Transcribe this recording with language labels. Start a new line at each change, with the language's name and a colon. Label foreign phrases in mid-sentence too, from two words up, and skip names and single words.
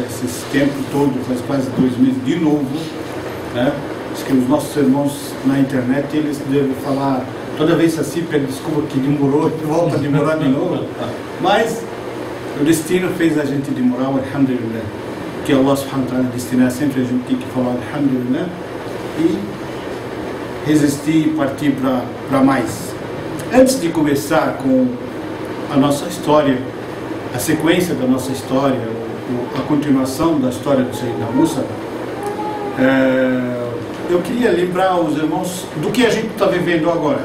Portuguese: Esses tempos todos, faz quase 2 meses de novo, né? Acho que os nossos irmãos na internet, eles devem falar, toda vez assim, pede desculpa que demorou, volta a demorar de novo, mas o destino fez a gente demorar, alhamdulillah, que
Arabic: الله سبحانه وتعالى
Portuguese: destinar sempre a gente tem que falar alhamdulillah e resistir e partir para mais. Antes de começar com a nossa história, a sequência da nossa história, a continuação da história do
Arabic: سيدنا موسى,
Portuguese: eu queria lembrar os irmãos do que a gente está vivendo agora.